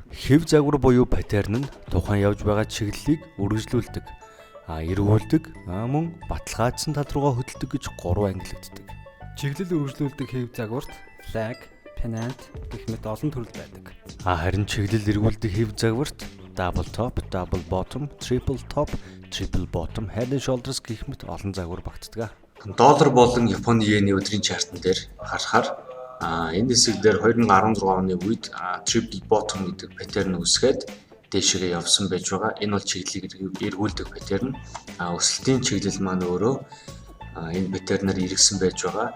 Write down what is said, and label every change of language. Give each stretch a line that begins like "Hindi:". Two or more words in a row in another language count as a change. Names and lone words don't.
Mongolian: Хэв загвар буюу паттерн нь тухайн явж байгаа чиглэлийг үргэлжлүүлдэг, эргүүлдэг, мөн баталгаажсан тал руугаа хөдөлдөг гэж гурван ангилагддаг. Чиглэл үргэлжлүүлдэг хэв загварт
English: flag, pennant
Mongolian: гэх мэт олон төрөл байдаг. Харин чиглэл эргүүлдэг хэв загварт
English: double top, double bottom, triple top, triple bottom, head and shoulders
Mongolian: гэх мэт олон загвар багтдаг. Доллар болон Японы йений өдрийн чартан дээр харахаар энэ хэсэг дээр 2016 оны үед
English: triple bottom
Mongolian: гэдэг паттерн үүсгээд дээшээ явсан байж байгаа. Энэ бол чиглэлийг эргүүлдэг паттерн. Өсөлтийн чиглэл маань өөрөө энэ паттернаар иргэсэн байж байгаа.